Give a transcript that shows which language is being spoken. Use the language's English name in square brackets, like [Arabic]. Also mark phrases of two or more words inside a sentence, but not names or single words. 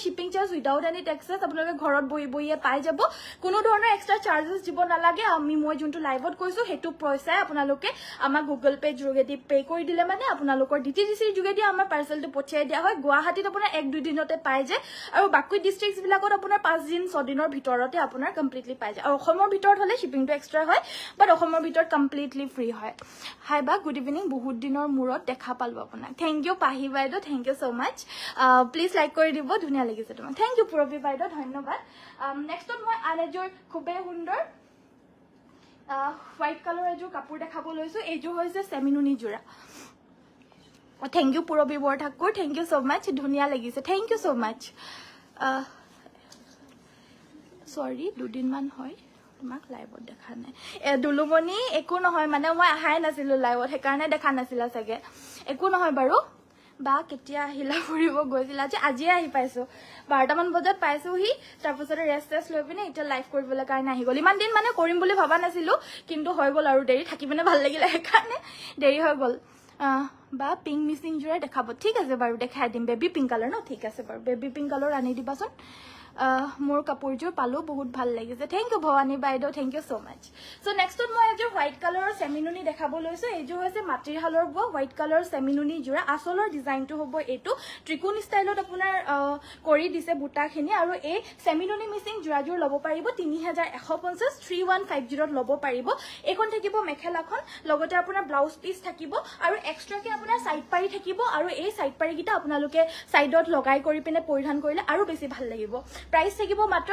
[English] shipping charge without any taxes [Assamese] আপোনালোকে ঘৰত বহিয়ে পাই যাব কোনো ধৰণৰ এক্সট্ৰা চাৰ্জেস দিব নালাগে মই যোনটো লাইভত কৈছো হেতু পইচা আপোনালোকে আমাৰ গুগল পে যোগেদি পে কৰি দিলে মানে আপোনালোকৰ DTDC যোগেদি আমাৰ পাৰ্সেলটো পঠিয়াই দিয়া হয় গুৱাহাটীত আপোনাৰ 1-2 দিনতে পাই যায় আৰু বাকি ডিস্ট্ৰিক্টস বিলাকত আপোনাৰ 5 দিন 6 দিনৰ ভিতৰতে আপোনাৰ কমপ্লিটলি পাই যায় আৰু অসমৰ ভিতৰত হলে শিপিং extra হয় but অসমৰ ভিতৰত কমপ্লিটলি ফ্ৰী হয় হাই বা [English] good evening [Assamese] বহুত দিনৰ মূৰত দেখা পালো আপোনাক [English] thank you [Assamese] পাহি বাইদেউ [English] thank you so much please like [Assamese] কৰি দিব ধুনিয়া লাগিছে তোমাক [English] thank you [Assamese] পুৰবি বাইদেউ ধন্যবাদ নেক্সটত মই আনজৰ খুবে সুন্দৰ [English] white colour [Assamese] এজোৰ কাপোৰ দেখাব লৈছো এইজোৰ হৈছে সেমিনুনি জোৰা [English] thank you [Assamese] পুৰবি বৰঠাকুৰ [English] thank you so much [Assamese] ধুনিয়া লাগিছে [English] thank you so much [Assamese] সৰি দুদিন মান হয় তোমাক লাইভত দেখা নাই দুলুমনি একো নহয় মানে মই আহাই নাছিলো লাইভত হেকাৰণে দেখা নাছিলা সাগে একো নহয় বাৰু বা কেতিয়া আহিলা ফুৰিব গৈছিলা আজি আহি পাইছো 12টা মান বজাত পাইছো হি তাৰপিছত ৰেষ্ট লৈ পিনে এটা লাইভ কৰিবলৈ কাৰণে আহি গল ইমান দিন মানে কৰিম বুলি ভাবা নাছিলো কিন্তু হৈ গল আৰু দেৰি থাকি পিনে ভাল লাগিলে হেকাৰণে দেৰি হৈ গল বা পিংক মিসিং জোৰা দেখাব ঠিক আছে বাৰু দেখাই দিম [English] baby pink colour [Assamese] ন ঠিক আছে বাৰু [English] baby pink colour [Assamese] আনি দিবাচোন মোৰ কাপোৰযোৰ পালো বহুত ভাল লাগিছে [English] thank you [Assamese] ভৱানী বাইদেউ থ্যাংক [English] you so much [Assamese] সো নেক্সটত মই এজোৰ হোৱাইট কালাৰৰ সেমিনুনি দেখাব লৈছো এইজোৰ হৈছে মাটিৰ হালৰ ব হোৱাইট কালাৰৰ সেমিনুনি জোৰা আসলৰ ডিজাইনটো হ'ব এটো ত্ৰিকোণ ষ্টাইলত আপোনাৰ কৰি দিছে বুটাখিনি আৰু এই সেমিনুনি মিসিং জোৰাজোৰ লব পাৰিব 3150 3150 লব পাৰিব এখন থাকিব মেখেলাখন লগতে আপোনাৰ [English] blouse piece [Assamese] থাকিব আৰু এক্সট্ৰাকে আপোনাৰ সাইড পাৰি থাকিব আৰু এই সাইড পাৰিকিটা আপোনালোকে সাইডত লগাই কৰি পিনে পৰিধান কৰিলে আৰু বেছি ভাল লাগিব প্ৰাইস থাকিব মাত্ৰ